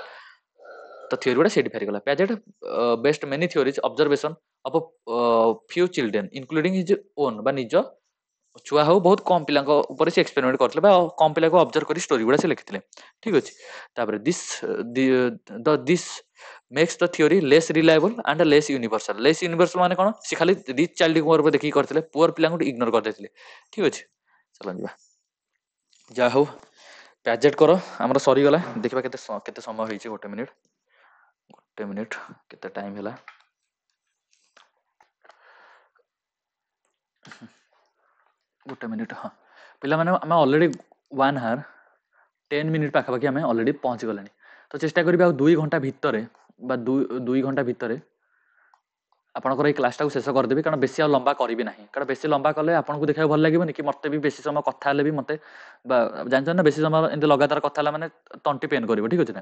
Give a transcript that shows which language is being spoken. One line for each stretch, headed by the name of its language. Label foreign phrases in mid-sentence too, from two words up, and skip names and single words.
Odia: ତ ଥିଓରି ଗୁଡ଼ା ସେଇଠି ଭ୍ୟାରି କଲା। ପ୍ୟାଜେଟ୍
English: based many theories observation of few children including his own,
Odia: ବା ନିଜ ଛୁଆ ହଉ ବହୁତ କମ୍ ପିଲାଙ୍କ ଉପରେ ସେ ଏକ୍ସପେରିମେଣ୍ଟ କରିଥିଲେ ବା କମ୍ ପିଲାକୁ ଅବଜର୍ଭ କରି ଷ୍ଟୋରି ଗୁଡ଼ା ସେ ଲେଖିଥିଲେ, ଠିକ୍ ଅଛି।
English: ତାପରେ ଦିସ୍ makes the theory less reliable and less universal. less universal
Odia: ମାନେ କ'ଣ? ସେ ଖାଲି
English: rich children
Odia: ଉପରେ ଦେଖିକି କରିଥିଲେ, ପୁଅର ପିଲାଙ୍କୁ ଇଗ୍ନୋର କରିଦେଇଥିଲେ, ଠିକ୍ ଅଛି। ଚାଲ ଯିବା। ଯାହା ହଉ ପ୍ୟାଜେଟ୍ କର ଆମର ସରିଗଲା। ଦେଖିବା କେତେ ସମୟ ହେଇଛି। ଗୋଟେ ମିନିଟ୍ କେତେ ଟାଇମ୍ ହେଲା? ଗୋଟେ ମିନିଟ୍। ହଁ ପିଲାମାନେ, ଆମେ ଅଲରେଡ଼ି
English: 1 hour 10 minute
Odia: ପାଖାପାଖି ଆମେ ଅଲରେଡ଼ି ପହଞ୍ଚିଗଲାଣି। ତ ଚେଷ୍ଟା କରିବି ଆଉ 2 ଘଣ୍ଟା ଭିତରେ ବା 2 ଘଣ୍ଟା ଭିତରେ ଆପଣଙ୍କର ଏଇ କ୍ଲାସଟାକୁ ଶେଷ କରିଦେବି, କାରଣ ବେଶୀ ଆଉ ଲମ୍ବା କରିବି ନାହିଁ। କାରଣ ବେଶୀ ଲମ୍ବା କଲେ ଆପଣଙ୍କୁ ଦେଖିବାକୁ ଭଲ ଲାଗିବନି, କି ମୋତେ ବି ବେଶୀ ସମୟ କଥା ହେଲେ ବି ମୋତେ, ବା ଜାଣିଛନ୍ତି ନା, ବେଶୀ ସମୟ ଏମିତି ଲଗାତାର କଥା ହେଲା ମାନେ ତଣ୍ଟି ପେନ୍ କରିବ, ଠିକ୍ ଅଛି ନା?